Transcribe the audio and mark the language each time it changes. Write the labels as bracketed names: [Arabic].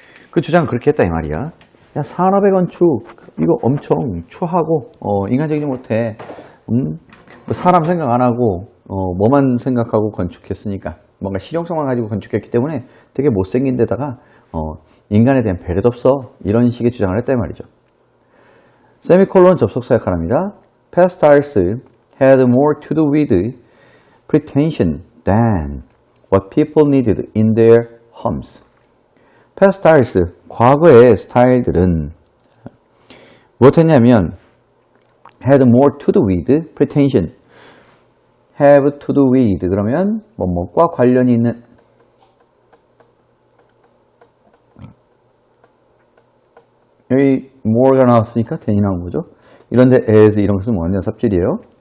[Korean] 그 주장은 그렇게 했다 이 말이야. 야, 산업의 건축 이거 엄청 추하고 인간적이지 못해. 사람 생각 안 하고 뭐만 생각하고 건축했으니까 뭔가 실용성만 가지고 건축했기 때문에 되게 못생긴 데다가 인간에 대한 배려도 없어. 이런 식의 주장을 했다 이 말이죠. 세미콜론 접속사 역할합니다. [English] Past styles had more to do with pretension than what people needed in their homes. Past styles, [Korean] 과거의 스타일들은 무엇했냐면 [English] had more to do with pretension. have to do with [Korean] 그러면 뭐뭐과 관련이 있는 여기 more가 나왔으니까 than이 나온 거죠. 이런데 as 이런 것은 완전 삽질이에요.